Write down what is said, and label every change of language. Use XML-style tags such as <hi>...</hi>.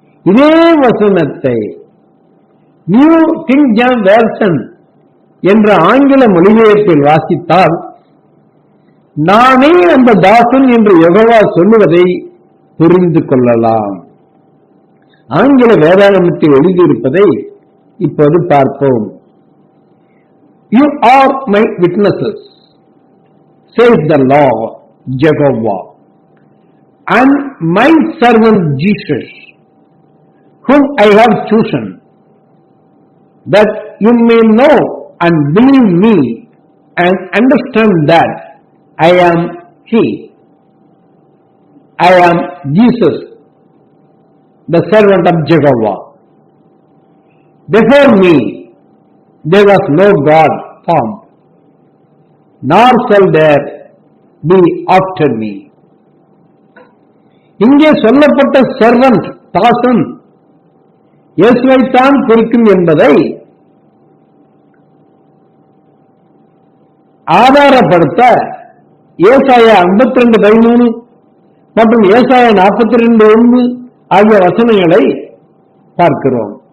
<ta>இதே வசனத்தை new king James version என்ற ஆங்கில மொழிபெயர்ப்பில் வாசித்தால், நானே அந்த தாசன் என்று யெகோவா சொல்லுவதை புரிந்து கொள்ளலாம். ஆங்கில வேதாகமத்தில் எழுதியிருப்பதை இப்போது பார்ப்போம்.</ta> <en>You are my witnesses, says the Lord Jehovah, and my servant Jesus, whom I have chosen, that you may know and believe me and understand that I am He. I am Jesus, the servant of Jehovah. Before me there was no God formed, nor shall there be after me.</en> <ta>இங்கே சொல்லப்பட்ட servant, தாசன் இயேசுவைத்தான் குறிக்கும் என்பதை ஆதாரப்படுத்த ஏசாயா 52:13 மற்றும் ஏசாயா 42:1 ஆகிய வசனங்களை பார்க்கிறோம்.</ta>